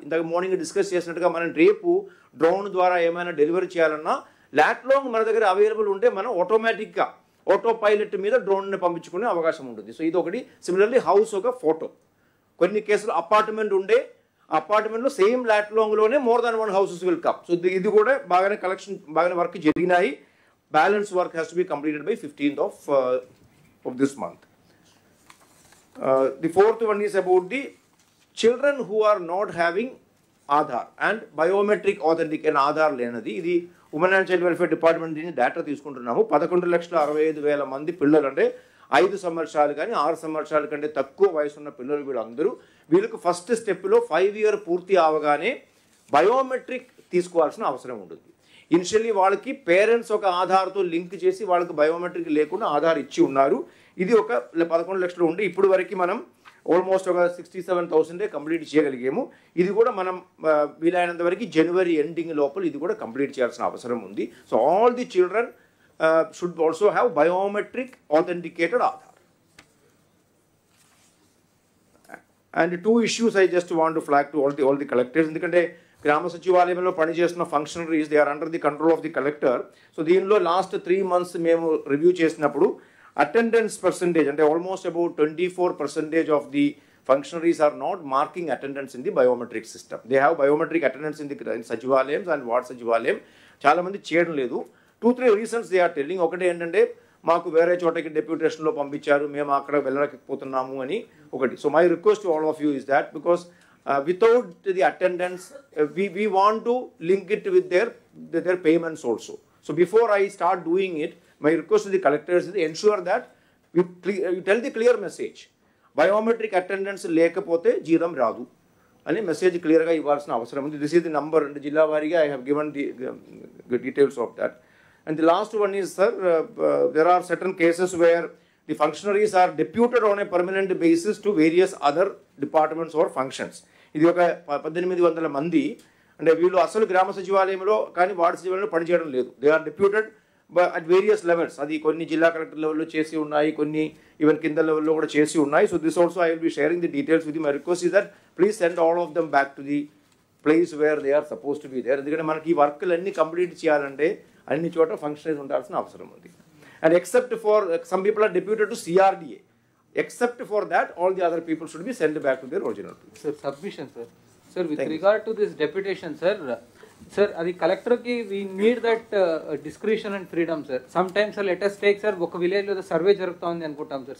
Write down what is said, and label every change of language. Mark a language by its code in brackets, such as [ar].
[te] ఇందాక morning discuss చేసినట్టుగా మనం రేపు డ్రోన్ ద్వారా ఏమైనా డెలివరీ చేయాలన్నా లాట్లాంగ్ మన దగ్గర అవైలబుల్ ఉంటే మనం ఆటోమేటిక్గా ఆటో పైలట్ మీద డ్రోన్ని పంపించుకునే అవకాశం ఉంటుంది. సో ఇది ఒకటి. సిమిలర్లీ హౌస్ ఒక ఫోటో. కొన్ని కేసులు అపార్ట్మెంట్ ఉండే అపార్ట్మెంట్లో same లాట్లాంగ్లోనే more than 1 houses will come. So ఇది కూడా బాగానే కలెక్షన్ బాగానే వర్క్ జరిగినాయి. [en] Balance work has to be completed by 15th of this month. The fourth one is about the children who are not having Aadhaar and biometric authentication Aadhaar lenadi. [te] Idi Women and Child Welfare Department dini data తీసుకుంటున్నాము. 11,65,000 మంది పిల్లలు అంటే 5 సంవత్సరాలు కానీ 6 సంవత్సరాల కంటే తక్కువ వయసు ఉన్న పిల్లలు వీళ్ళకు ఫస్ట్ స్టెప్లో 5 year పూర్తి అవగానే బయోమెట్రిక్ తీసుకోవాల్సిన అవసరం ఉంటుంది. ఇనిషియల్లీ వాళ్ళకి పేరెంట్స్ ఒక ఆధార్తో లింక్ చేసి వాళ్ళకి బయోమెట్రిక్ లేకుండా ఆధార్ ఇచ్చి ఉన్నారు. ఇది ఒక 11 లక్షలు ఉండి ఇప్పుడు వరకు మనం ఆల్మోస్ట్ ఒక 67,000 కంప్లీట్ చేయగలిగాము. ఇది కూడా మనం వీలైనంత వరకు జనవరి ఎండింగ్ లోపల ఇది కూడా కంప్లీట్ చేయాల్సిన అవసరం ఉంది. [en] So all the children should also have biometric authenticated Aadhaar. And 2 issues I just want to flag to all the collectors. [te] ఎందుకంటే గ్రామ సచివాలయంలో పనిచేస్తున్న [en] Functionaries they are under the control of the collector. So దీనిలో last 3 months [te] మేము review చేసినప్పుడు [en] Attendance percentage అంటే almost about 24% of the functionaries are not marking attendance in the biometric system. They have biometric attendance in sachivalayam and ward sachivalayam. [te] చాలా మంది చేయడం లేదు. [en] 2-3 reasons they are telling. [te] ఒకటి ఏంటంటే మాకు వేరే చోటకి డెప్యూటేషన్లో పంపించారు, మేము అక్కడ వెళ్ళలేకపోతున్నాము అని ఒకటి. [en] So my request to all of you is that because without the attendance we want to link it with their payments also. So before I start doing it, my request to the collectors is to ensure that you tell the clear message, biometric attendance [te] లేకపోతే జీతం రాదు అని message క్లియర్గా ఇవ్వాల్సిన అవసరం ఉంది. [en] this is the number and [te] జిల్లా వారీగా [en] I have given the details of that. And the last one is, sir, there are certain cases where the functionaries are deputed on a permanent basis to various other departments or functions. [te] ఇది ఒక 1,800 మంది అంటే వీళ్ళు అసలు గ్రామ సచివాలయంలో కానీ ward సచివాలయంలో పనిచేయడం లేదు. [en] They are deputed at various levels. [te] అది కొన్ని జిల్లా కలెక్టర్ లెవెల్లో చేసి ఉన్నాయి, కొన్ని ఈవెన్ కింద లెవెల్లో కూడా చేసి ఉన్నాయి. [en] So this also I will be sharing the details with my request is that please send all of them back to the place where they are suppose to be there. [te] ఎందుకంటే మనకి ఈ వర్క్లు అన్ని కంప్లీట్ చేయాలంటే అన్ని చోట functionaries ఉండాల్సిన అవసరం ఉంది. [en] And except for some people are deputed to CRDA. Except for that, all the other people should be sent back to their original place. Sir, submission, sir. Sir, with regard to this deputation, sir, [te] adi collector ki [en] we need that discretion and freedom, sir. Sometimes, sir, let us take, sir, [te] oka village lo survey jarugta undi anukuntam, [en] sir.